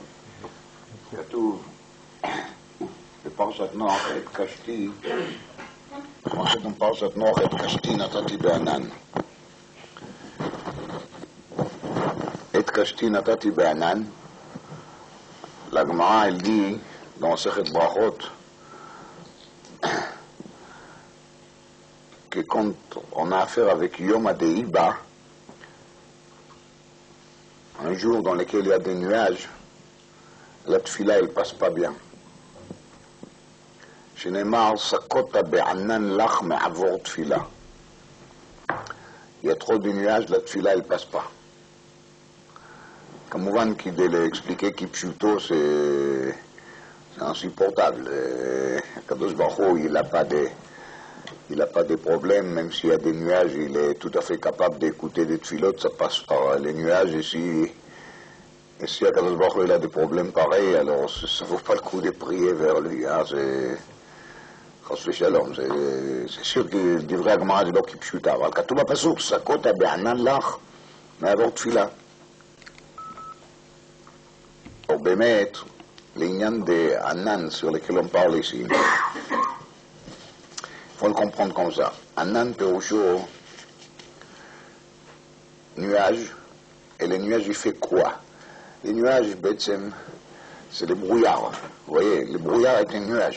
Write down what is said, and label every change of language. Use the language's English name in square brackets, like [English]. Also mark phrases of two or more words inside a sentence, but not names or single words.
[Hebrew] כתוב בפרשת נוח את קשתי, כמו שגם פרשת נוח את קשתי נתתי בענן. את קשתי נתתי בענן, לגמרא [French] elle dit dans [Hebrew] מסכת ברכות [French] que quand on a affaire avec [Hebrew] יום הדעיבה, [French] un jour dans lequel il y a des nuages, la tfila elle passe pas bien. [Hebrew] שנאמר סקוטה בענן לך מעבור תפילה. [French] Il y a trop de nuages, la tfila elle passe pas. [Hebrew] כמובן כדי [French] l'expliquer כפשוטו c'est insupportable. [Hebrew] הקדוש ברוך הוא [French] il n'a pas de problème, même s'il y a des nuages, il est tout à fait capable d'écouter des tfilotes, ça passe par les nuages, et si Et si [Hebrew] הקדוש ברוך הוא, [French] il a des problèmes pareils, alors ça ne vaut pas le coup de prier vers lui. Hein, c'est sûr que [Hebrew] דברי הגמרא זה לא כפשוטה, אבל כתוב בפסוק, שקות בענן לך מעבור תפילה. או באמת, לעניין [French] d'Anan sur lequel on parle ici, il faut le comprendre comme ça. [Hebrew] ענן פירושו, [French] nuage, et le nuage il fait quoi? Les nuages, c'est le brouillard. Vous voyez, le brouillard est un nuage.